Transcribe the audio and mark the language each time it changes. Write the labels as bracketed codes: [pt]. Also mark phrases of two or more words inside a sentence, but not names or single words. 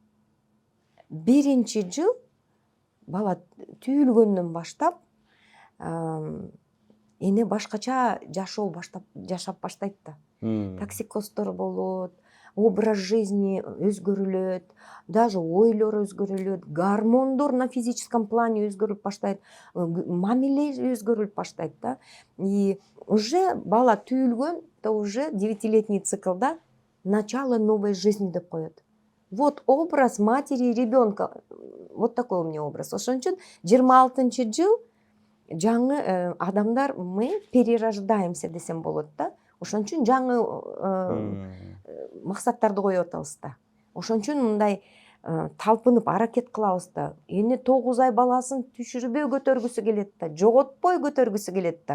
[ky] 1-жыл бала түйүлгөндөн баштап эне башкача жашап баштайт да. Токсикоздор болот, [ru] образ жизни [ky] өзгөрүлөт, даже ойлор өзгөрүлөт, гормондор [ru] на физическом плане [ky] өзгөрүп баштайт, мамиле өзгөрүп баштайт да. [ru] И уже [ky] бала түйүлгөн, [ru] то уже 9-летний циклда начало новой жизни [ky] деп коет. [ru] Вот образ матери и ребенка. Вот такой у меня образ. [ky] Ошон үчүн 26-жыл жаңы адамдар [ru] мы перерождаемся [ky] десем болот да. Ошон үчүн жаңы максаттарды коюп атабыз да. Ошон үчүн мындай талпынып аракет кылабыз да. Эне 9 ай баласын түшүрбөй көтөргүсү келет да, жоготпой көтөргүсү келет да.